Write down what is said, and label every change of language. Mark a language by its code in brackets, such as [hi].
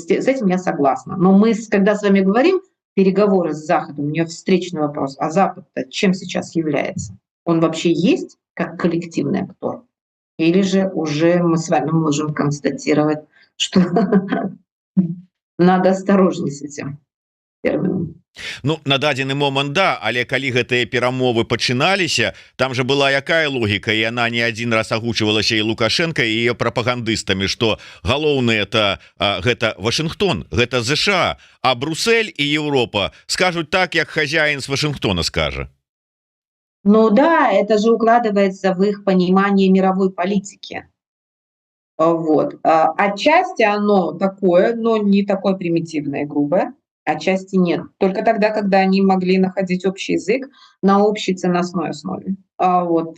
[ru] С этим я согласна. Но мы, когда с вами говорим, переговоры с Западом, у меня встречный вопрос, а Запад-то чем сейчас является? Он вообще есть как коллективный актор? Или же уже мы с вами можем констатировать, что надо осторожней с этим термином? [be] Ну на дадзены момант да, але калі гэтыя перамовы пачыналіся, там же была якая логіка, і яна не адзін раз агучвалася і Лукашенко і ее прапагандыстамі, што галоўнае это гэта Вашынгтон, гэта ЗША, а Брюссель і Еўропа скажуць так, як хозяин з Вашынгтона скажа. [ru] Ну да, это же укладывается в их понимание мировой политики. Вот. Отчасти оно такое, но не такое примитивное и грубое, отчасти нет. Только тогда, когда они могли находить общий язык на общей ценностной основе. Вот.